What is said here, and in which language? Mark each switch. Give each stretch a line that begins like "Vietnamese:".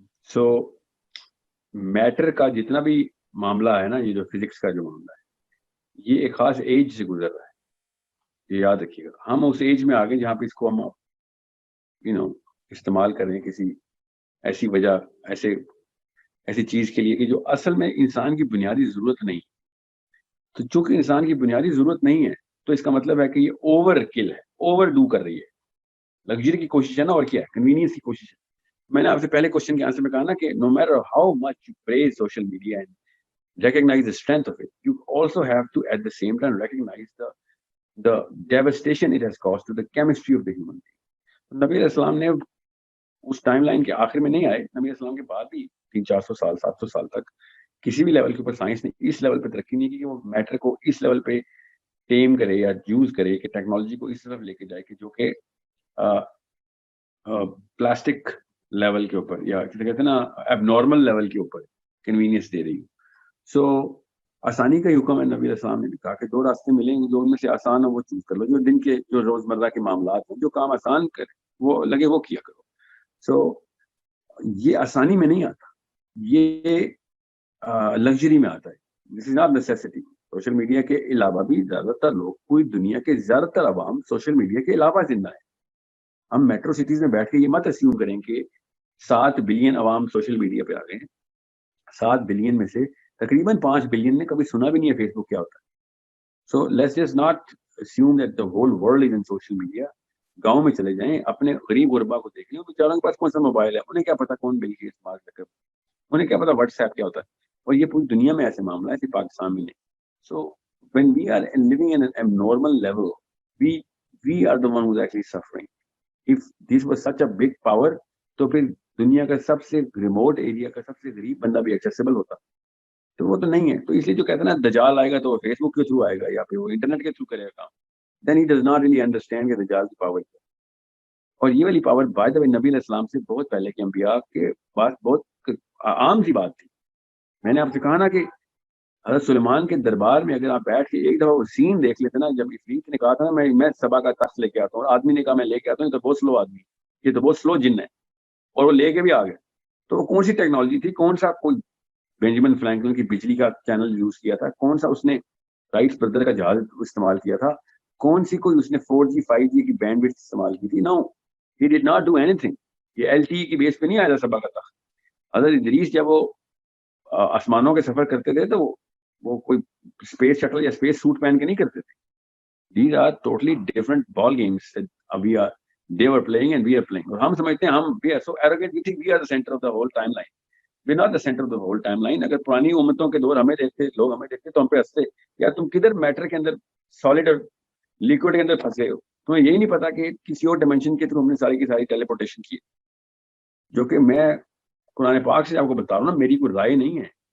Urdu: سو metre کا جتنا بھی معاملہ ہے نا, یہ جو فزکس کا جو معاملہ ہے, یہ ایک خاص ایج سے گزر رہا ہے. یہ یاد رکھیے گا, ہم اس ایج میں آگے جہاں پہ اس کو ہم استعمال کریں کسی ایسی وجہ ایسی چیز کے لیے کہ جو اصل میں انسان کی بنیادی ضرورت نہیں. تو چونکہ انسان کی بنیادی ضرورت نہیں ہے تو اس کا مطلب ہے کہ یہ اوور کل ہے, اوور ڈو کر رہی ہے. لگژری کی کوشش ہے نا, اور کیا ہے, کنوینئنس کی کوشش ہے. میں نے آپ سے پہلے کوشچن کے آنسر میں کہا نا کہ
English: No matter how much you praise social media and recognize the strength of it, you also have to at the same time recognize the devastation it has caused to the chemistry of the human being.
Urdu: نبی علیہ السلام نے اس time line کے آخر میں نہیں آئے, نبی علیہ السلام کے بعد بھی 300-400 سال 700 سال تک کسی بھی لیول کے اوپر سائنس نے اس لیول پہ ترقی نہیں کی کہ وہ میٹر کو اس لیول پہ ٹیم کرے یا یوز کرے کہ ٹیکنالوجی کو اس طرف لے کے جائے کہ جو کہ پلاسٹک لیول کے اوپر یا کہتے ہیں نا اب نارمل لیول کے اوپر کنوینئنس دے رہی ہوں. سو آسانی کا حکم ہے. نبی علیہ السلام نے بھی کہا کہ 2 راستے ملیں گے, جو ان میں سے آسان ہو وہ چوز کر لو, جو دن کے جو روزمرہ کے معاملات ہیں جو کام آسان کرے وہ لگے وہ کیا کرو. سو یہ آسانی میں نہیں آتا, یہ لگژری میں آتا ہے.
English: This is not necessity.
Urdu: Social media کے علاوہ بھی زیادہ تر لوگ, پوری دنیا کے زیادہ تر عوام سوشل میڈیا کے علاوہ زندہ ہیں. ہم میٹرو سٹیز میں بیٹھ کے یہ مت اسیوم کریں کہ 7 بلین عوام سوشل میڈیا پہ آ گئے ہیں. 7 بلین میں سے تقریباً 5 بلین نے کبھی سنا بھی نہیں ہے فیس بک کیا ہوتا ہے.
English: So let's just not assume that the whole world is in social media.
Urdu: گاؤں میں چلے جائیں, اپنے غریب غربا کو دیکھ لیں, بیچاروں کے پاس کون سا موبائل ہے, انہیں کیا پتا کون بل کی استعمال کر, انہیں کیا پتا واٹس ایپ کیا ہوتا ہے. اور یہ پوری دنیا میں ایسے معاملہ ہے, صرف پاکستان میں نہیں.
English: So when we are living in an abnormal level, we are the one who's actually suffering. If this was such a big power,
Urdu: تو پھر دنیا کا سب سے ریموٹ ایریا کا سب سے غریب بندہ بھی ایکسیسیبل ہوتا, تو وہ تو نہیں ہے. تو اس لیے جو کہتے ہیں نا دجال آئے گا تو وہ فیس بک کے تھرو آئے گا یا پھر وہ انٹرنیٹ کے تھرو کرے گا,
English: then he does not really understand
Urdu: کہ دجال کی پاور کیا. اور یہ والی پاور بائی دا وے نبی علیہ السلام سے بہت پہلے کے انبیاء کے پاس بہت عام سی بات تھی. میں نے آپ سے کہا نا کہ حضرت سلیمان کے دربار میں اگر آپ بیٹھ کے ایک دفعہ وہ سین دیکھ لیتے نا, جب عفریت نے کہا تھا نا میں سبا کا تخت لے کے آتا ہوں, اور آدمی نے کہا میں لے کے آتا ہوں, یہ تو بہت سلو آدمی, یہ تو بہت سلو جن ہے, اور وہ لے کے بھی آ گئے. تو وہ کون سی ٹیکنالوجی تھی, کون سا کوئی بینجامن فرینکلن کی بجلی کا چینل یوز کیا تھا, کون سا اس نے رائٹ بردر کا جہاز استعمال کیا تھا, کون سی کوئی اس نے 4G 5G کی بینڈ وڈتھ استعمال کی تھی.
English: No, he did not do anything.
Urdu: یہ LTE کی بیس پہ نہیں آیا تھا سبا کا تخت. حضرت ادریس جب وہ آسمانوں کے سفر کرتے تھے تو وہ کوئی اسپیس شٹل یا اسپیس سوٹ پہن کے نہیں کرتے تھے.
English: These are totally different ball games that they were playing and we are playing.
Urdu: اور ہم سمجھتے ہیں
English: we are so arrogant, we think we are the center of the whole timeline. We are not the center of the whole timeline.
Urdu: اگر پرانی امتوں کے دور ہمیں دیکھتے, لوگ ہمیں دیکھتے تو ہم پہ ہنستے, یا تم کدھر میٹر کے اندر سالڈ اور لیکوڈ کے اندر پھنس گئے ہو, تمہیں یہی نہیں پتا کہ کسی اور ڈائمینشن کے تھرو ہم نے ساری کی ساری ٹیلی پورٹیشن کی, جو کہ میں قرآن پاک سے آپ کو بتا رہا ہوں نا, میری کوئی رائے نہیں ہے.